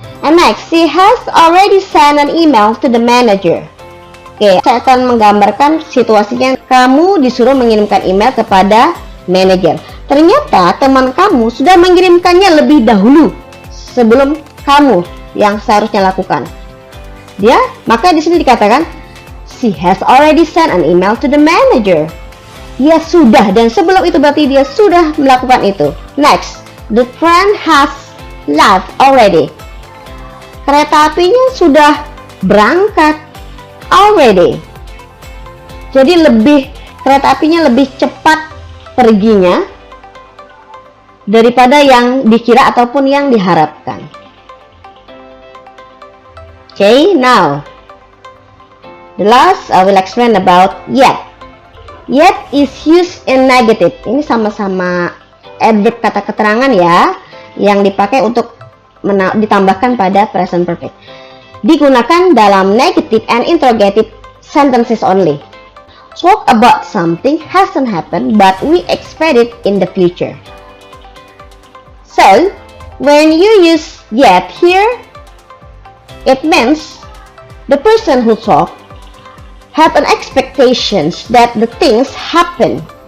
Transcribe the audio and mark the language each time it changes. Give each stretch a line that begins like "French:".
English: And next, she has already sent an email to the manager.
Indonesian: Oke, saya akan menggambarkan situasinya. Kamu disuruh mengirimkan email kepada manager. Ternyata teman kamu sudah mengirimkannya lebih dahulu sebelum kamu yang seharusnya lakukan. Maka di sini dikatakan
English: she has already sent an email to the manager.
Indonesian: Dia sudah, dan sebelum itu berarti dia sudah melakukan itu.
English: Next, the train has left already.
Indonesian: Kereta apinya sudah berangkat already. Jadi kereta apinya lebih cepat perginya daripada yang dikira ataupun yang diharapkan.
English: Okay, now the last I will explain about yet. Yet is used in negative.
Indonesian: Ini sama-sama adverb kata keterangan ya, yang dipakai untuk ditambahkan pada present perfect. Digunakan dalam
English: negative and interrogative sentences only. Talk about something hasn't happened but we expect it in the future. So, when you use yet here, it means the person who talk have an expectations that the things happen.